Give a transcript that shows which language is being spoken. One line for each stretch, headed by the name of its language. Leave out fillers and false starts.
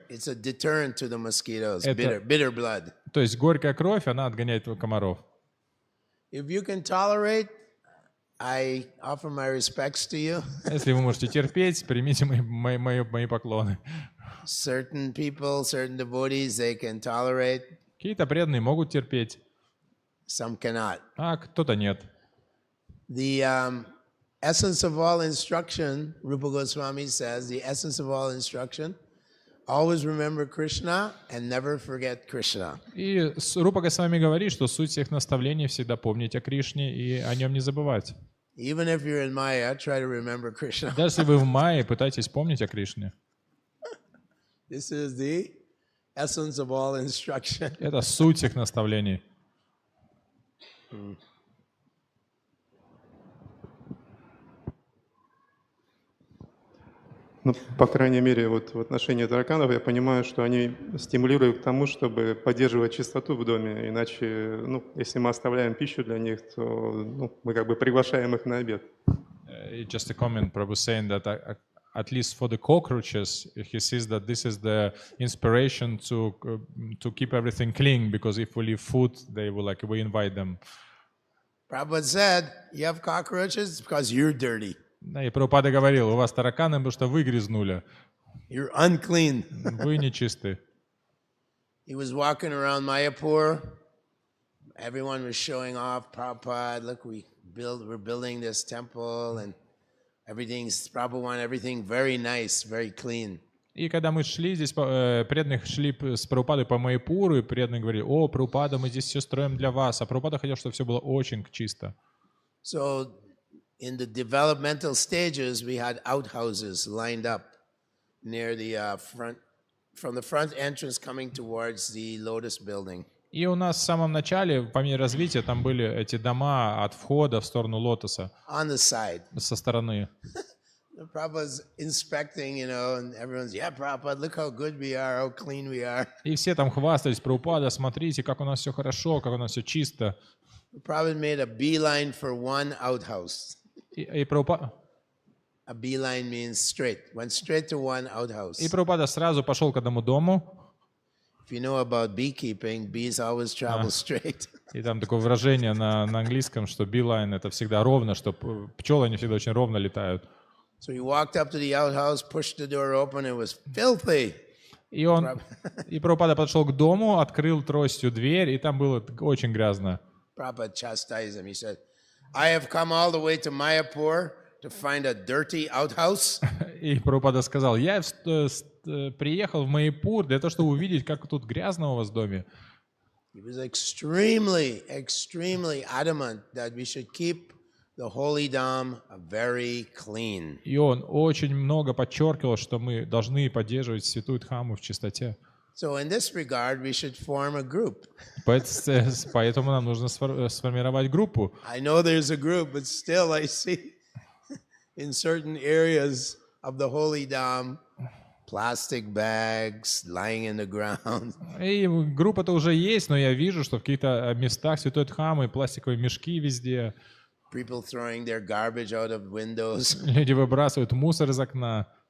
English: It's a deterrent to the mosquitoes, bitter blood.
Russian: То есть горькая кровь, она отгоняет комаров.
English: If you can tolerate, I offer my respects to you.
Russian: Если вы можете терпеть, примите мои поклоны.
English: Certain people, certain devotees, they can tolerate.
Russian: Какие-то преданные могут терпеть.
English: Some cannot.
Russian: А кто-то нет.
English: The essence of all instruction, Rupa Goswami says, the essence of all instruction, always remember Krishna and never forget Krishna.
Russian: И Рупа Госвами говорит, что суть всех наставлений всегда помнить о Кришне и о нем не забывать.
English: Even if you're in Maya, try to remember Krishna.
Russian: Даже если вы в мае, пытайтесь помнить о Кришне.
English: This is the essence of all instruction.
Russian: Это суть всех наставлений. Ну, по крайней мере, вот в отношении тараканов я понимаю, что они стимулируют к тому, чтобы поддерживать чистоту в доме. Иначе, ну, если мы оставляем пищу для них, то ну, мы как бы приглашаем их на обед.
English: Just a comment, Prabhu saying that at least for the cockroaches, he says that this is the inspiration to keep everything clean, because if we leave food, they will we invite them. Prabhupada said, you have cockroaches because you're dirty.
Russian: Да, и Прабхупада говорил, у вас тараканы, потому что вы грязнули.
English: You're unclean.
Russian: Вы нечисты.
English: He was walking around Mayapur. Everyone was showing off. Prabhupada, look, we're building this temple, and Prabhupada wanted everything very nice, very clean.
Russian: И когда мы шли здесь, преданных шли с Прабхупадой по Майяпуру, и преданные говорили, о, Прабхупада, мы здесь все строим для вас. А Прабхупада хотел, чтобы все было очень чисто.
English: So, in the developmental stages, we had outhouses lined up near the front, from the front entrance coming towards the Lotus building.
Russian: И у нас в самом начале, по мере развития, там были эти дома от входа в сторону Лотоса.
English: On the side.
Russian: Со стороны.
English: The Prabhupada's inspecting, and everyone's, yeah, Prabhupada, look how good we are, how clean we are.
Russian: И все там хвастались, Прабхупада, смотрите, как у нас все хорошо, как у нас все чисто.
English: Prabhupada made a beeline for one outhouse.
Russian: И Прабхупада...
English: A beeline means straight. Went straight to one outhouse.
Russian: И Прабхупада сразу пошел к одному дому.
English: If you know about beekeeping, bees always travel straight.
Russian: И там такое выражение на английском, что beeline — это всегда ровно, что пчелы, они всегда очень ровно летают.
English: So he walked up to the outhouse, pushed the door open, it was filthy.
Russian: И Прабхупада подошел к дому, открыл тростью дверь, и там было очень грязно.
English: Prabhupada chastised him. He said, I have come all the way to Mayapur to find a dirty outhouse.
Russian: И Прабхупада сказал, я приехал в Майяпур для того, чтобы увидеть, как тут грязно у вас в доме.
English: He was extremely adamant that we should keep the holy dham very clean.
Russian: И он очень много подчеркивал, что мы должны поддерживать святую Дхамму в чистоте.
English: So in this regard, we should form a group.
Russian: Поэтому нам нужно сформировать группу.
English: I know there's a group, but still I see in certain areas of the holy dham plastic bags lying in the ground.
Russian: И группа-то уже есть, но я вижу, что в каких-то местах святой Дхаммы пластиковые мешки везде.
English: People throwing their garbage out of windows.
Russian: Люди выбрасывают мусор из окна.